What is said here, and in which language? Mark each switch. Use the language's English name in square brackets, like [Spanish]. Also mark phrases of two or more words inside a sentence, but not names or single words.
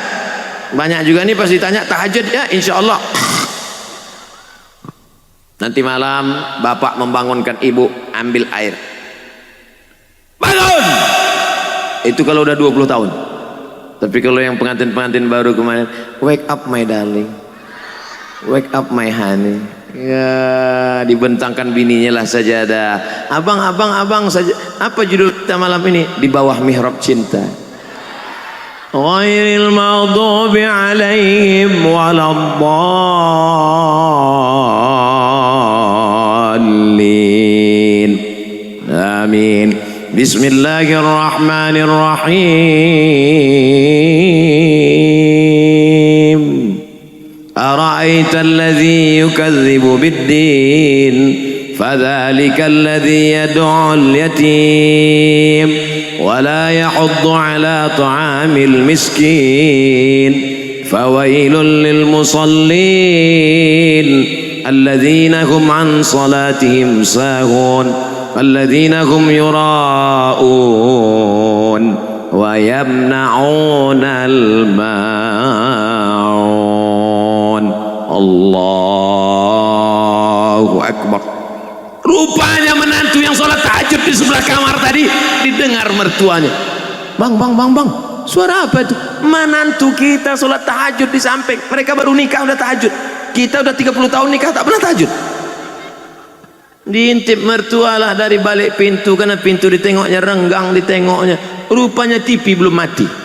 [Indonesian] Banyak juga nih pasti tanya tahajud ya, [Arabic] إن شاء الله. [Indonesian] Nanti malam Bapak membangunkan Ibu, ambil air, bangun. Itu kalau udah 20 tahun. Tapi kalau yang pengantin-pengantin baru kemarin, [English] wake up my darling, wake up my honey, [Indonesian] ya dibentangkan bininya lah sajadah. Abang saja. Apa judul kita malam ini? Di bawah mihrab cinta. [Arabic] غير المغضوب عليهم ولا الضالين. Amin. Bismillahirrahmanirrahim. أرأيت الذي يكذب بالدين فذلك الذي يدع اليتيم ولا يحض على طعام المسكين فويل للمصلين الذين هم عن صلاتهم ساهون الذين هم يراءون ويمنعون الماعون. الله أكبر. [Indonesian] Rupanya menantu yang sholat tahajud di sebelah kamar tadi didengar mertuanya. Bang, suara apa itu? Menantu kita sholat tahajud di samping. Mereka baru nikah udah tahajud. Kita udah 30 tahun nikah tak pernah tahajud. Diintip mertua lah dari balik pintu, karena pintu ditengoknya renggang, ditengoknya rupanya TV belum mati.